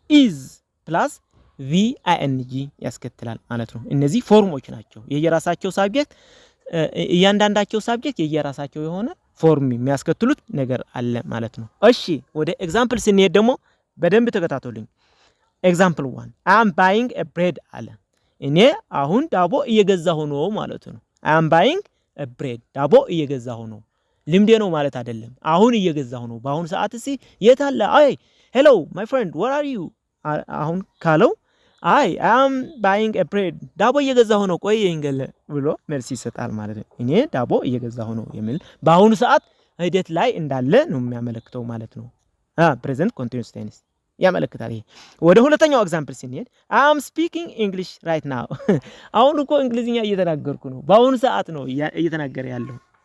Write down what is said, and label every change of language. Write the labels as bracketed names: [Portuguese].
[Amharic] ኢዝ ፕላስ ቪ አይኤንጂ ያስከትላል ማለት ነው። እነዚህ ፎርሞች ናቸው። የየራሳቸው ሳብጀክት እያንዳንዳቸው ሳብጀክት የየራሳቸው የሆነ ፎርም የሚያስከትሉት ነገር አለ ማለት ነው። እሺ ወደ ኤግዛምፕል ስንሄድ ደግሞ በደንብ ተከታተሉኝ። ኤግዛምፕል 1 [English] I am buying a bread [Amharic] አለ። እኔ አሁን ዳቦ እየገዛሁ ነው ማለት ነው። I am buying a bread ዳቦ እየገዛሁ ነው። ልምዴ ነው ማለት አይደለም። አሁን እየገዛሁ ነው። በአሁን ሰዓት እሺ የት አለ? [English] አይ hello my friend where are you? [Amharic] አሁን ካለው [English] I am buying a bread [Amharic] ዳቦ እየገዛሁ ነው ቆየኝ ገለ ብሎ መልስ ይሰጣል ማለት ነው። እኔ ዳቦ እየገዛሁ ነው የሚል በአሁን ሰዓት ሂደት ላይ እንዳለ ነው የሚያመለክተው ማለት ነው። ፕሬዘንት ኮንቲኒዩስ ቴንስ ያመለክታል። ይሄ ወደ ሁለተኛው ኤግዛምፕል ስንሄድ [English] I am speaking English right now [Amharic] አሁን እኮ እንግሊዝኛ እየተናገርኩ ነው። በአሁን ሰዓት ነው እየተናገረ ያለው።